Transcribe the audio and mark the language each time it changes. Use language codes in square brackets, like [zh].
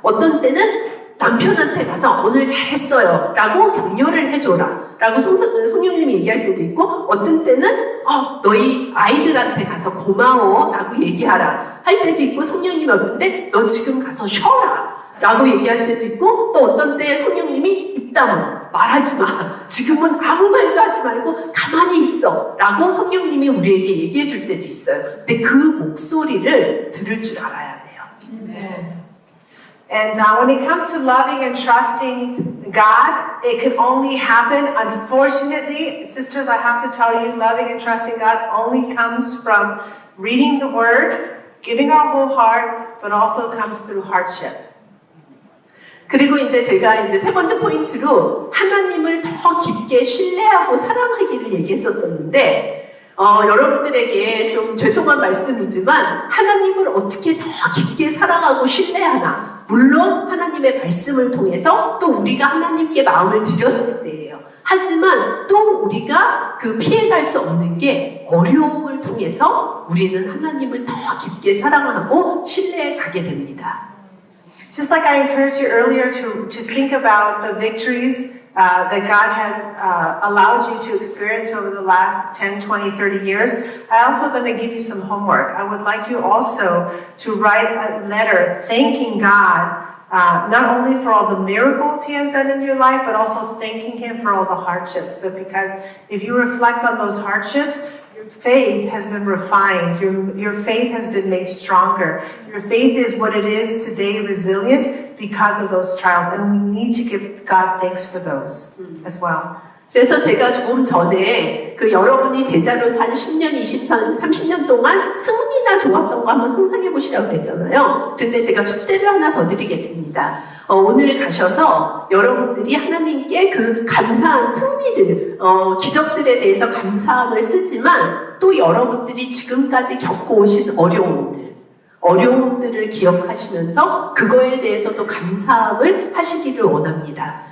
[ko] 어떤 때는 남편한테 가서 오늘 잘했어요 라고 격려를 해줘라 라고 성령님이 얘기할 때도 있고, 어떤 때는 너희 아이들한테 가서 고마워 라고 얘기하라 할 때도 있고, 성령님이 어떤 때 너 지금 가서 쉬어라 라고 얘기할 때도 있고, 또 어떤 때 성령님이 입 다물어 말하지 마, 지금은 아무 말도 하지 말고 가만히 있어 라고 성령님이 우리에게 얘기해 줄 때도 있어요. 근데 그 목소리를 들을 줄 알아야 돼요. [en] And when it comes to loving and trusting God, it can only happen, unfortunately, sisters, I have to tell you, loving and trusting God only comes from reading the Word, giving our whole heart, but also comes through hardship. [ko] 그리고 제가 세 번째 포인트로 하나님을 더 깊게 신뢰하고 사랑하기를 얘기했었는데, 여러분들에게 좀 죄송한 말씀이지만 하나님을 어떻게 더 깊게 사랑하고 신뢰하나? 물론 하나님의 말씀을 통해서 또 우리가 하나님께 마음을 드렸을 때예요. 하지만 또 우리가 피해갈 수 없는 게 어려움을 통해서 우리는 하나님을 더 깊게 사랑하고 신뢰해 가게 됩니다. [en] Just like I encouraged you earlier to think about the victories that God has allowed you to experience over the last 10, 20, 30 years, I'm also going to give you some homework. I would like you also to write a letter thanking God not only for all the miracles He has done in your life, but also thanking Him for all the hardships. But because if you reflect on those hardships, your faith has been refined. Your faith has been made stronger. Your faith is what it is today, resilient, because of those trials. And we need to give God thanks for those as well. [ko] 그래서 제가 조금 전에 그 여러분이 제자로 산 10년, 20년, 30년 동안 승리나 좋았던 거 한번 상상해 보시라고 그랬잖아요. 그런데 제가 숙제를 하나 더 드리겠습니다. 오늘 가셔서 여러분들이 하나님께 그 감사한 승리들, 기적들에 대해서 감사함을 쓰지만 또 여러분들이 지금까지 겪어오신 어려움들을 기억하시면서 그거에 대해서도 감사함을 하시기를 원합니다.